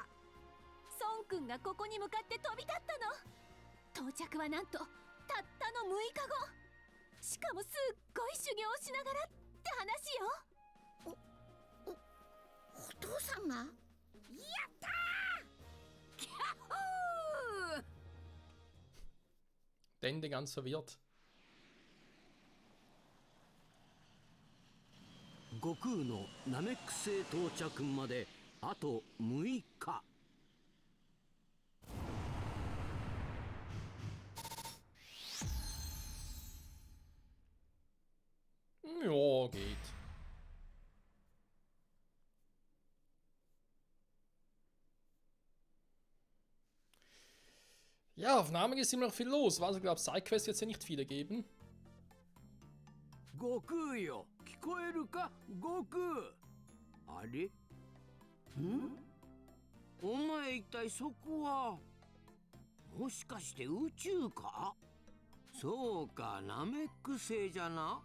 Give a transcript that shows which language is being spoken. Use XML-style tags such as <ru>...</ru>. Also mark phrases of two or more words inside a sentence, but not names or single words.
<ja>孫くんがここに向かって飛び立ったの。到着はなんとたったの6日後。しかもすっごい修行をしながらって話よ。お父さんが？やったー！キャッホー！</ja> <de>Dende ganz verwirrt.</de> <ja>悟空のナメック星到着まであと6日。</ja> <de>Ja, geht. Ja, auf Namen ist immer noch viel los. Also, ich glaube, Sidequests wird es ja nicht viele geben.</de> <ja>悟空よ、聞こえるか？悟空。あれ？ん？お前一体そこは？もしかして宇宙か？そうか、ナメック星じゃな。</ja>